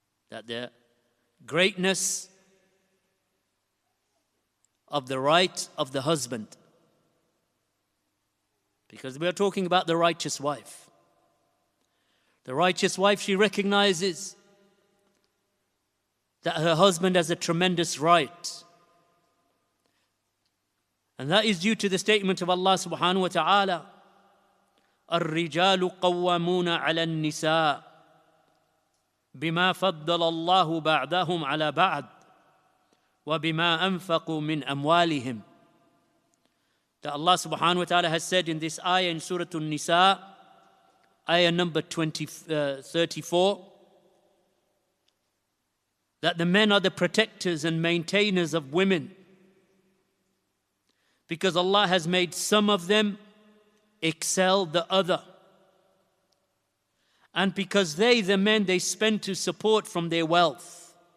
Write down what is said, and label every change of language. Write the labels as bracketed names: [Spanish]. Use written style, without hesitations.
[English] That the greatness of the right of the husband. Because we are talking about the righteous wife. The righteous wife, she recognizes that her husband has a tremendous right. And that is due to the statement of Allah [Arabic] subhanahu wa ta'ala, الرجال قوامون على النساء بما فضل الله بعضهم على بعض وَبِمَا أَنفَقُوا مِنْ أَمْوَالِهِمْ. [English] That Allah subhanahu wa ta'ala has said in this ayah in Surah An-Nisa, ayah number 34, that the men are the protectors and maintainers of women, because Allah has made some of them excel the other, and because the men, they spend to support from their wealth.